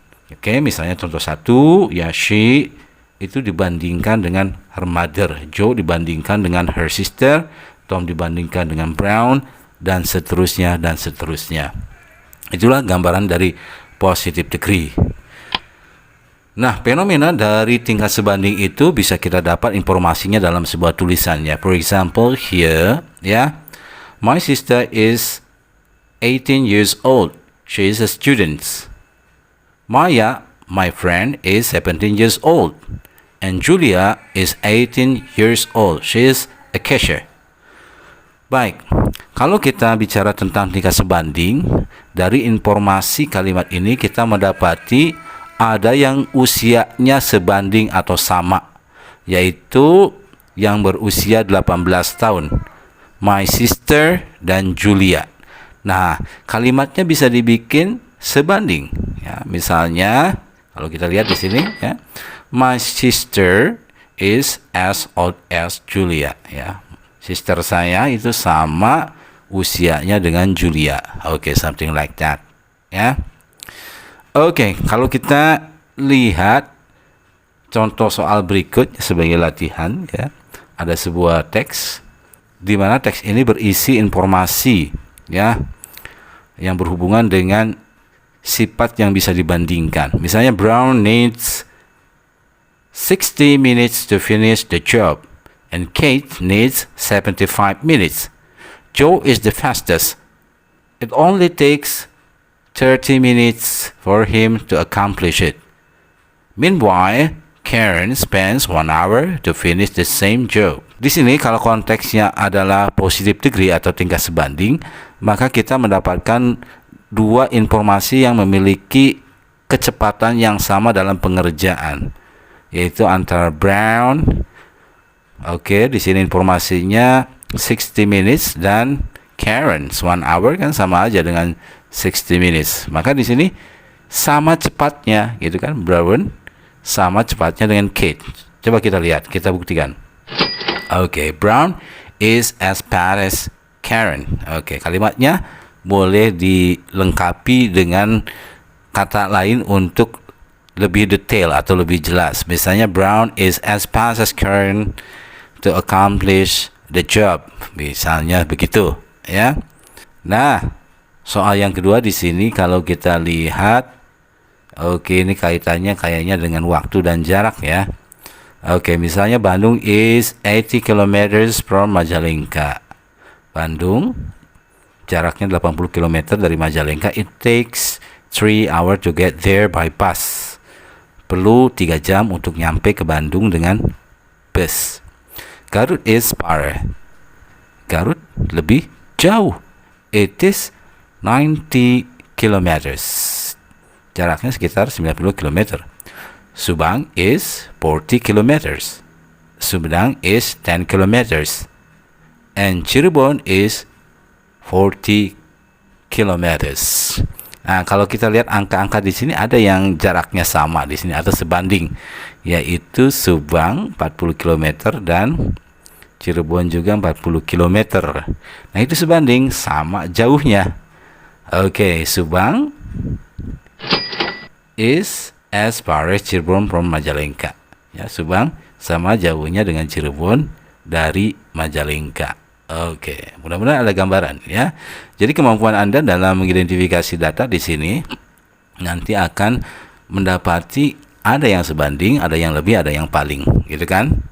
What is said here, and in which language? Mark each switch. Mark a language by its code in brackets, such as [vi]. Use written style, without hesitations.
[id] Oke, misalnya contoh 1 ya, she itu dibandingkan dengan her mother, Joe dibandingkan dengan her sister, Tom dibandingkan dengan Brown, dan seterusnya dan seterusnya. Itulah gambaran dari positive degree. Nah, fenomena dari tingkat sebanding itu bisa kita dapat informasinya dalam sebuah tulisan ya. [en] For example, here ya, my sister is 18 years old. She is a student. Maya, my friend, is 17 years old. And Julia is 18 years old. She is a cashier. [id] Baik, kalau kita bicara tentang tingkat sebanding, dari informasi kalimat ini kita mendapati ada yang usianya sebanding atau sama, yaitu yang berusia 18 tahun, my sister dan Julia. Nah, kalimatnya bisa dibikin sebanding. Ya, misalnya, kalau kita lihat di sini, ya, [en] my sister is as old as Julia. [id] Ya. Sister saya itu sama usianya dengan Julia. [en] Oke, something like that. [id] Ya. Oke, kalau kita lihat contoh soal berikut sebagai latihan ya. Ada sebuah teks di mana teks ini berisi informasi ya yang berhubungan dengan sifat yang bisa dibandingkan. Misalnya [en] Brown needs 60 minutes to finish the job. And Kate needs 75 minutes. Joe is the fastest. It only takes 30 minutes for him to accomplish it. Meanwhile, Karen spends 1 hour to finish the same job. [id] Di sini kalau konteksnya adalah positive degree atau tingkat sebanding, maka kita mendapatkan dua informasi yang memiliki kecepatan yang sama dalam pengerjaan, yaitu antara Brown. Oke, di sini informasinya 60 minutes dan Karen's 1 hour kan sama aja dengan 60 minutes. Maka di sini sama cepatnya gitu kan, Brown sama cepatnya dengan Kate. Coba kita lihat, kita buktikan. [en] Oke, Brown is as fast as Karen. [id] Oke, kalimatnya boleh dilengkapi dengan kata lain untuk lebih detail atau lebih jelas. Misalnya [en] Brown is as fast as Karen to accomplish the job. [id] Misalnya begitu, ya. Nah, soal yang kedua di sini kalau kita lihat, oke, ini kaitannya kayaknya dengan waktu dan jarak ya. Oke, misalnya [en] Bandung is 80 kilometers from Majalengka. [id] Bandung jaraknya 80 km dari Majalengka. [en] It takes 3 hours to get there by bus. [id] Perlu 3 jam untuk nyampe ke Bandung dengan bus. [en] Garut is far. [id] Garut lebih jauh. [en] It is 90 kilometers. [id] Jaraknya sekitar 90 km. [en] Subang is 40 kilometers. Sumedang is 10 kilometers. And Cirebon is 40 kilometers. [id] Nah, kalau kita lihat angka-angka di sini ada yang jaraknya sama di sini atau sebanding, yaitu Subang 40 km dan Cirebon juga 40 km. Nah, itu sebanding, sama jauhnya. [en] Oke, Subang is as far as Cirebon from Majalengka. [id] Ya, Subang sama jauhnya dengan Cirebon dari Majalengka. Oke, mudah-mudahan ada gambaran ya. Jadi kemampuan Anda dalam mengidentifikasi data di sini nanti akan mendapati ada yang sebanding, ada yang lebih, ada yang paling, gitu kan?